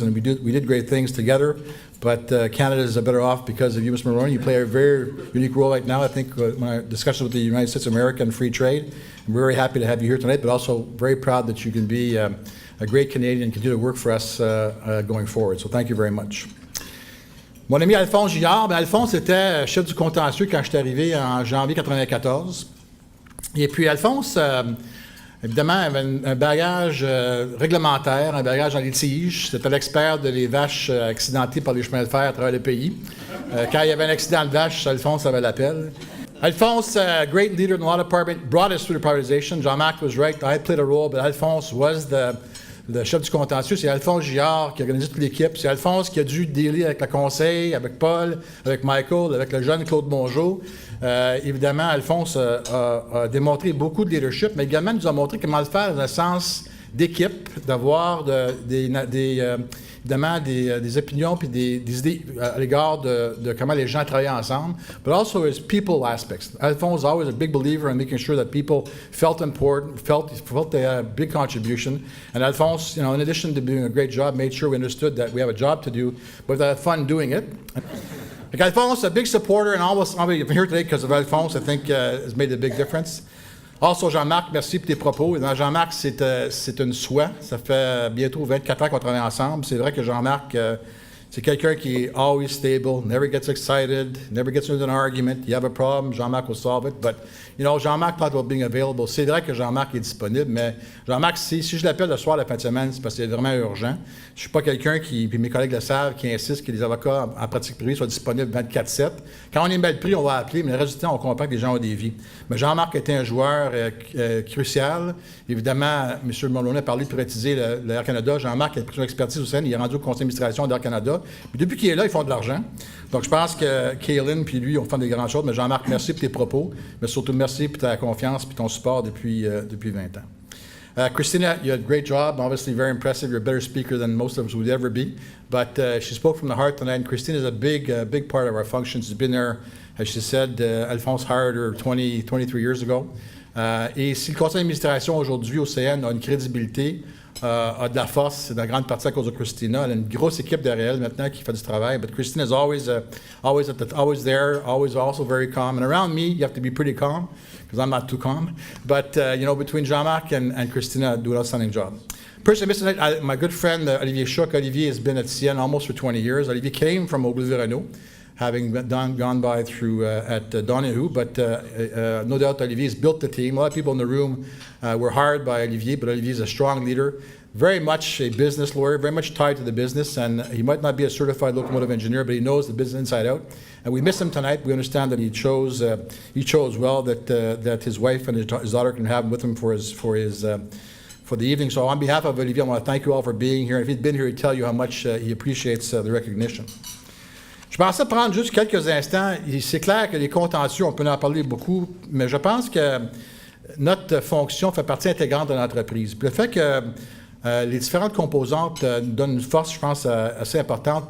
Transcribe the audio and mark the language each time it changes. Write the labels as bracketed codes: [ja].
[en] And we did great things together, but Canada is better off because of you, Mr. Mulroney. You play a very unique role right now, I think, when I discussed with the United States of America and free trade. I'm very happy to have you here tonight, but also very proud that you can be a great Canadian and continue to work for us going forward. So thank you very much. [fr] Mon ami Alphonse Gillard, Alphonse était chef du contentieux quand je suis arrivé en janvier 1994. Et puis Alphonse, évidemment, avait un bagage réglementaire, un bagage en litige. C'était l'expert de les vaches accidentées par les chemins de fer à travers le pays. Quand il y avait un accident de vache, Alphonse avait l'appel. [en] Alphonse, great leader in the law department, brought us through the privatization. Jean-Marc was right, I played a role, but Alphonse was [fr] le chef du contentieux. C'est Alphonse Gillard qui a organisé toute l'équipe. C'est Alphonse qui a dû dealer avec le conseil, avec Paul, avec Michael, avec le jeune Claude Mongeau. Évidemment, Alphonse a démontré beaucoup de leadership, mais également nous a montré comment le faire dans un sens d'équipe, d'avoir évidemment des opinions puis des idées à l'égard de comment les gens travaillent ensemble, [en] but also his people aspects. Alphonse was always a big believer in making sure that people felt important, felt they had a big contribution. And Alphonse, in addition to doing a great job, made sure we understood that we have a job to do, but we had fun doing it. Like Alphonse, a big supporter, and almost I'm here today because of Alphonse, I think has made a big difference. Also, [fr] Jean-Marc, merci pour tes propos. Jean-Marc, c'est une soie. Ça fait bientôt 24 ans qu'on travaille ensemble. C'est vrai que Jean-Marc, c'est quelqu'un qui est [en] always stable, never gets excited, never gets into an argument. You have a problem, Jean-Marc will solve it. But, Jean-Marc talked about being available. [fr] C'est vrai que Jean-Marc est disponible, mais Jean-Marc, si je l'appelle le soir, la fin de semaine, c'est parce que c'est vraiment urgent. Je ne suis pas quelqu'un qui, puis mes collègues le savent, qui insiste que les avocats en pratique privée soient disponibles 24/7. Quand on est mal pris, on va appeler, mais le reste du temps, on comprend que les gens ont des vies. Mais Jean-Marc était un joueur crucial. Évidemment, M. Mulroney a parlé de privatiser l'Air Canada. Jean-Marc a pris son expertise au CN, il est rendu au conseil d'administration d'Air Canada. Puis depuis qu'il est là, ils font de l'argent. Donc, je pense que Kaylin puis lui, on fait des grandes choses. Mais Jean-Marc, merci pour tes propos. Mais surtout, merci pour ta confiance puis ton support depuis 20 ans. [en] Christina, you had a great job. Obviously, very impressive. You're a better speaker than most of us would ever be. But she spoke from the heart tonight. And Christina is a big part of our function. She's been there, as she said. Alphonse hired her 23 years ago. [fr] Et si le conseil d'administration aujourd'hui au CN a une crédibilité, a de la force, c'est de la grande partie à cause de Christina. Elle a une grosse équipe derrière elle maintenant qui fait du travail. [en] But Christina is always there, always also very calm. And around me, you have to be pretty calm, because I'm not too calm. But, between Jean-Marc and Christina, do an outstanding job. Person I missed tonight, my good friend Olivier Chouk. Olivier has been at CN almost for 20 years. Olivier came from Auguste-Renault, having gone by through at Donahue, but no doubt Olivier has built the team. A lot of people in the room were hired by Olivier, but Olivier is a strong leader, very much a business lawyer, very much tied to the business, and he might not be a certified locomotive engineer, but he knows the business inside out. And we miss him tonight. We understand that he chose well that his wife and his daughter can have him with him for the evening. So on behalf of Olivier, I want to thank you all for being here. If he'd been here, he'd tell you how much he appreciates the recognition. [fr] Je pensais prendre juste quelques instants. C'est clair que les contentieux, on peut en parler beaucoup, mais je pense que notre fonction fait partie intégrante de l'entreprise. Puis le fait que les différentes composantes nous donnent une force, je pense, assez importante.